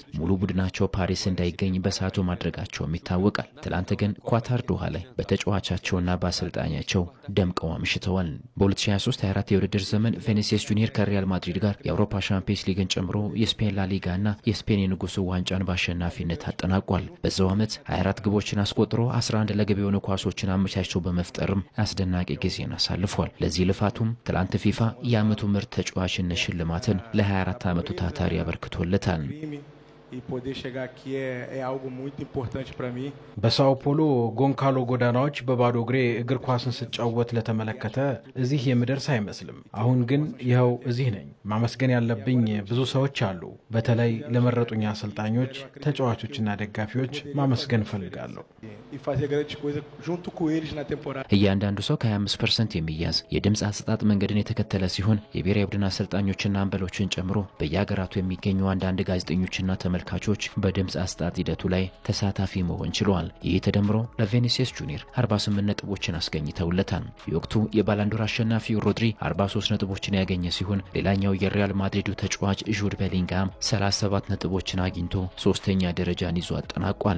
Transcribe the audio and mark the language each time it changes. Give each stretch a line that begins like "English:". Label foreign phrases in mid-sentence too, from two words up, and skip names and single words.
Amharic: ሙሉ ቡድናቸው ፓሪስ እንዳይገኝ በሰዓቱ ማድረጋቸውም ይታወቃል። ትላንት ግን ኳታር ዶሃ ላይ በተጫዋቻቸውና በአሰልጣኛቸው ደምቀው አምሽተዋል። በ2023/24 የውድድር ዘመን ቪኒሲየስ ጁኒየር ከሪያል ማድሪድ ጋር የአውሮፓ ሻምፒየንስ ሊግን ጨምሮ የስፔን ላሊጋና የስፔን የንጉሱ ዋንጫን በአሸናፊነት አጠናቋል። በዛው ዓመት 24 ግቦችን አስቆጥሮ 11 ለግብ የሆኑ ኳሶችን አመቻችቶ በመፍጠርም አስደናቂ ጊዜን አሳልፏል። ለዚህ ልፋቱም ትላንት ፊፋ የዓመቱ ምርጥ ተጫዋችነት ሽልማትን ለ24 ዓመቱ ታታሪ አበርክቶለታል።
Portuguese: e poder chegar aqui é algo muito importante para mim.
Amharic: በሳኦ ፖሎ ጎንካሎ ጎዳናዎች በባዶ እግሬ እግር ኳስን ስጫወት ለተመለከተ እዚህ የምደርስ አይመስልም። አሁን ግን ይኸው እዚህ ነኝ። ማመስገን ያለብኝ ብዙ ሰዎች አሉ። በተለይ ለመረጡኝ አሰልጣኞች፣ ተጫዋቾችና ደጋፊዎች ማመስገን ፈልጋለሁ።
Portuguese: e fazer grandes coisas junto com eles na temporada.
Amharic: እያንዳንዱ ሰው ከ25% የሚያዝ የድምጽ አሰጣጥ መንገድን የተከተለ ሲሆን የብሔራዊ ቡድን አሰልጣኞችና አምበሎችን ጨምሮ በየሀገራቱ የሚገኙ አንዳንድ ጋዜጠኞችና ተመልካቾች በድምጽ አሰጣጥ ሂደቱ ላይ ተሳታፊ መሆን ችለዋል። ይህ ተደምሮ ለቪኒሲየስ ጁኒየር 48 ነጥቦችን አስገኝተውለታል። የወቅቱ የባላንዶር አሸናፊው ሮድሪ 43 ነጥቦችን ያገኘ ሲሆን ሌላኛው የሪያል ማድሪዱ ተጫዋች ጁድ ቤሊንጋም 37 ነጥቦችን አግኝቶ ሶስተኛ ደረጃን ይዞ አጠናቋል።